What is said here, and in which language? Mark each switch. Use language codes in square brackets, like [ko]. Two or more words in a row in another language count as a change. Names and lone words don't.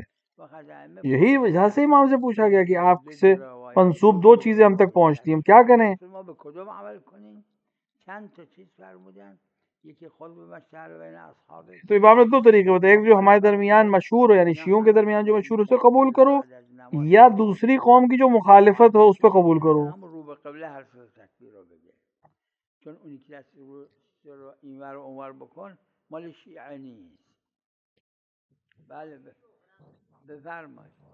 [ur] یہی وجہ سے امام سے پوچھا گیا کہ آپ سے منسوب دو چیزیں ہم تک پہنچتی ہیں، ہم کیا کریں؟ تو امام نے دو طریقے بتائے، ایک جو ہمارے درمیان مشہور ہو یعنی شیعوں کے درمیان جو مشہور ہو اسے قبول کرو، یا دوسری قوم کی جو مخالفت ہو اس پہ قبول کرو. [fa] چون اونی که دست رو اینور و اونور بکن مال شیعه نیست. بله بفرمایید.